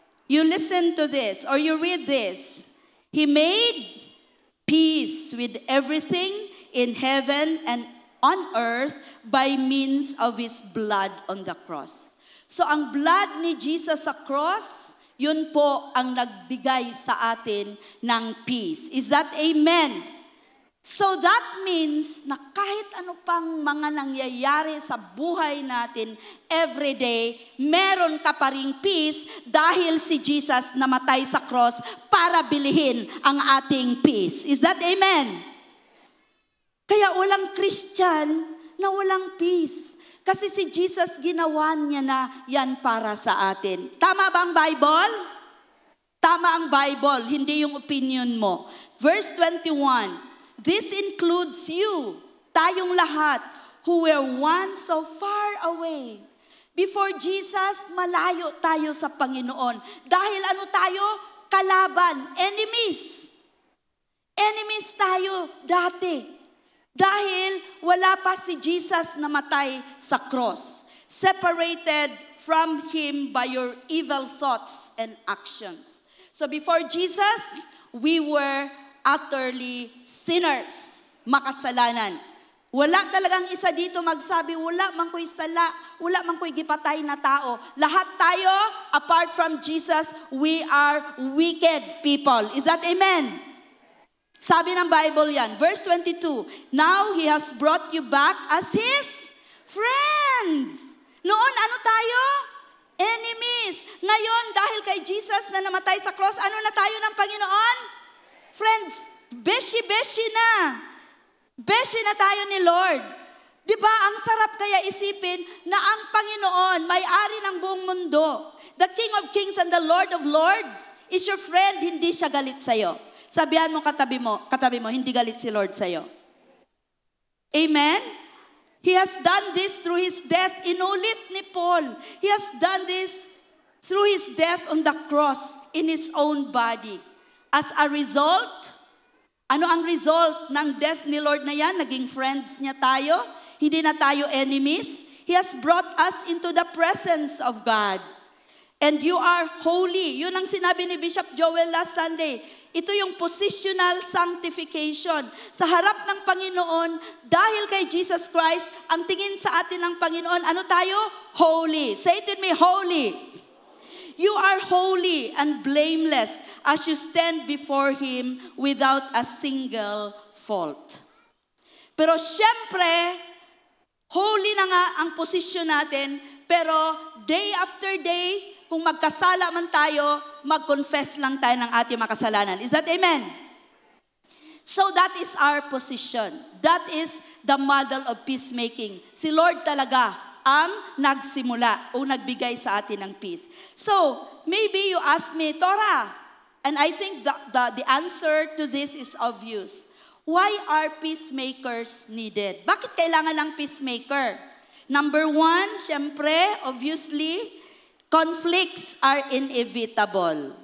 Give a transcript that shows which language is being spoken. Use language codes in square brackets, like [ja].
[en] You listen to this, or you read this. He made peace with everything in heaven and on earth by means of His blood on the cross. [tl] So ang blood ni Jesus sa cross, yun po ang nagbigay sa atin ng peace. [en] Is that amen? [tl] So that means na kahit ano pang mga nangyayari sa buhay natin [en] every day, [tl] meron ka pa ring peace dahil si Jesus namatay sa cross para bilihin ang ating peace. [en] Is that amen? [tl] Kaya walang Christian na walang peace. Kasi si Jesus ginawa niya na yan para sa atin. Tama ba ang Bible? Tama ang Bible, hindi yung opinion mo. [en] Verse 21, this includes you, [tl] tayong lahat, [en] who were once so far away. [tl] Before Jesus, malayo tayo sa Panginoon. Dahil ano tayo? Kalaban, enemies. Enemies tayo dati. Dahil wala pa si Jesus namatay sa cross. [en] Separated from Him by your evil thoughts and actions. So before Jesus, we were utterly sinners, makasalanan. [tl] Wala talagang isa dito magsabi, [ceb] wala man ko'y sala, wala man ko'y gipatay na tao. [tl] Lahat tayo, [en] apart from Jesus, we are wicked people. Is that amen? [tl] Sabi ng Bible yan, [en] verse 22, now He has brought you back as His friends. [tl] Noon, ano tayo? Enemies. Ngayon, dahil kay Jesus na namatay sa cross, ano na tayo ng Panginoon? Friends, beshi-beshi na. Beshi na tayo ni Lord. Diba, ang sarap kaya isipin na ang Panginoon, may-ari ng buong mundo. [en] The King of Kings and the Lord of Lords is your friend, [tl] hindi siya galit sa'yo. Sabihan mo katabi mo, hindi galit si Lord sa'yo. Amen? [en] He has done this through His death. [tl] Inulit ni Paul. [en] He has done this through His death on the cross in His own body. As a result, [tl] ano ang result ng death ni Lord na yan? Naging friends niya tayo. Hindi na tayo enemies. [en] He has brought us into the presence of God. And you are holy. [tl] Yun ang sinabi ni [en] Bishop Joel last Sunday. [tl] Ito yung positional sanctification. Sa harap ng Panginoon, dahil kay Jesus Christ, ang tingin sa atin ng Panginoon, ano tayo? [en] Holy. Say it with me, holy. You are holy and blameless as you stand before Him without a single fault. [tl] Pero syempre, holy na nga ang posisyon natin, pero [en] day after day, [tl] kung magkasala man tayo, mag-confess lang tayo ng ating makasalanan. [en] Is that amen? So that is our position. That is the model of peacemaking. [tl] Si Lord talaga ang nagsimula o nagbigay sa atin ng peace. [en] So, maybe you ask me, Tora, and I think the answer to this is obvious. Why are peacemakers needed? [tl] Bakit kailangan ng peacemaker? [en] Number one, syempre, obviously, conflicts are inevitable.